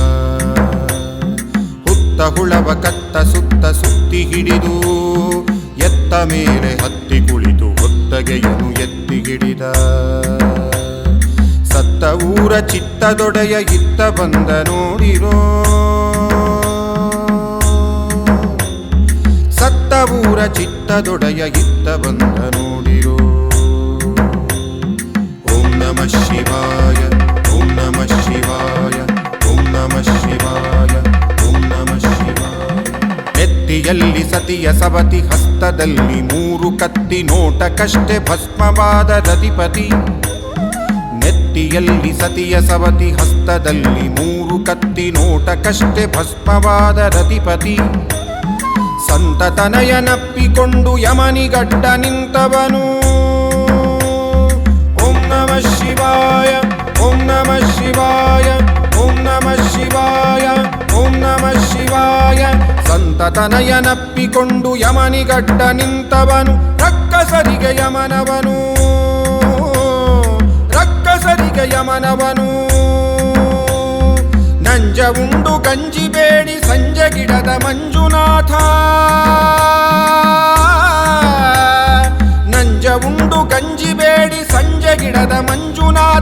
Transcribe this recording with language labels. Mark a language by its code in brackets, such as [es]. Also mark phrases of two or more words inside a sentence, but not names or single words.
[kn] ಹುತ್ತ ಹುಳವ ಕತ್ತ ಸುತ್ತ ಸುತ್ತಿ ಹಿಡಿದು ಎತ್ತ ಮೇಲೆ ಹತ್ತಿ ಕುಳಿತು ಹೊತ್ತಗೆಯನು ಎತ್ತಿ ಹಿಡಿದ. ಸತ್ತ ಊರ ಚಿತ್ತದೊಡೆಯ ಇತ್ತ ಬಂದ ನೋಡಿರೋ, ಸತ್ತ ಊರ ಚಿತ್ತದೊಡೆಯ ಇತ್ತ ಬಂದ ನೋಡಿರೋ. [sa] ಓಂ ನಮಃ ಶಿವಾಯ ಓಂ ನಮಃ ಶಿವಾಯ ಓಂ ನಮಃ ಶಿವಾಯ ಓಂ ನಮಃ ಶಿವಾಯ. [kn] ನೆತ್ತಿಯಲ್ಲಿ ಸತಿಯ ಸವತಿ, ಹಸ್ತದಲ್ಲಿ 3 ಕತ್ತಿ, ನೋಟಕ್ಕಷ್ಟೇ ಭಸ್ಮವಾದ ರತಿಪತಿ. ನೆತ್ತಿಯಲ್ಲಿ ಸತಿಯ ಸವತಿ, ಹಸ್ತದಲ್ಲಿ 3 ಕತ್ತಿ, ನೋಟಕ್ಕಷ್ಟೇ ಭಸ್ಮವಾದ ರತಿಪತಿ. ಸಂತತನಯನಪ್ಪಿಕೊಂಡು ಯಮನಿಗಡ್ಡ ನಿಂತವನು. [sa] ಓಂ ನಮಃ ಶಿವಾಯ ಓಂ ನಮಃ ಶಿವಾಯ ಓಂ ನಮಃ ಶಿವಾಯ ಓಂ ನಮಃ ಶಿವಾಯ. [kn] ಸಂತತನಯನಪ್ಪಿಕೊಂಡು ಯಮನಿಗಡ್ಡ ನಿಂತವನು, ರಕ್ಕಸರಿಗೆ ಯಮನವನು, ರಕ್ಕಸರಿಗೆ ಯಮನವನು. ನಂಜ ಉಂಡು ಗಂಜಿ ಬೇಡಿ ಸಂಜೆ ಗಿಡದ ಮಂಜುನಾಥ, ನಂಜ ಉಂಡು ಗಂಜಿ ಬೇಡಿ ಸಂಜೆ ಗಿಡದ ಮಂಜುನಾಥ.